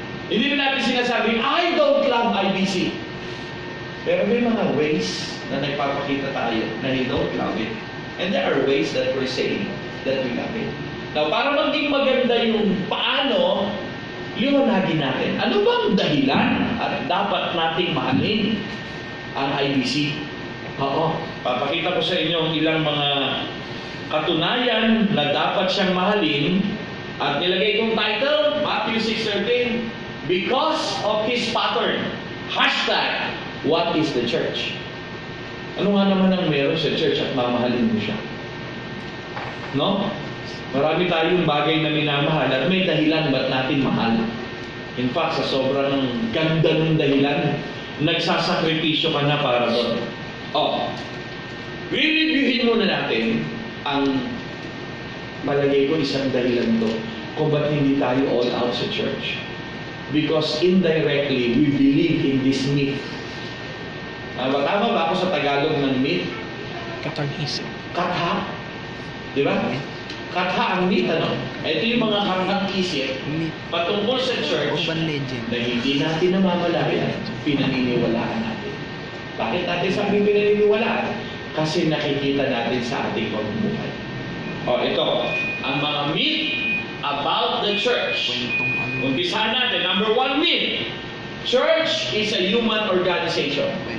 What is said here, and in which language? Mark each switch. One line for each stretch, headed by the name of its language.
Filipino: Hindi naman natin sinasabing,
English: I don't love IBC.
Filipino: Pero may mga ways na nagpapakita tayo na
English: we don't love it. And there are ways that we're saying that we love it.
Filipino: Now, para maging maganda yung paano, liwanagin natin. Ano bang dahilan at dapat nating mahalin ang IBC? Papakita ko sa inyo ang ilang mga katunayan na dapat siyang mahalin. At nilagay kong title, Matthew 6:13,
English: because of His pattern. Hashtag, what is the church?
Filipino: Ano nga naman ang meron sa church at mamahalin mo siya? No? Marami tayong bagay na minamahal at may dahilan ba't natin mahal.
English: In fact,
Filipino: sa sobrang ganda ng dahilan, nagsasakripisyo ka na para doon. Re-reviewin muna natin ang malagay ko isang dahilan to kung ba't hindi tayo all out sa church.
English: Because indirectly, we believe in this myth.
Filipino: Tama ba ako sa Tagalog ng myth? Katang-isip. Katha. Di ba? Katha ang myth, ano? Ito yung mga kathang-isip patungkol sa church
English: Urban legend.
Filipino: na hindi natin namamalayan, pinaniniwalaan natin. Bakit natin sabi pinaniniwalaan? Kasi nakikita natin sa ating pamumuhay. Ito, ang mga
English: myth about the church.
Filipino: Umpisahan natin.
English: Number 1 myth. Church is a human organization.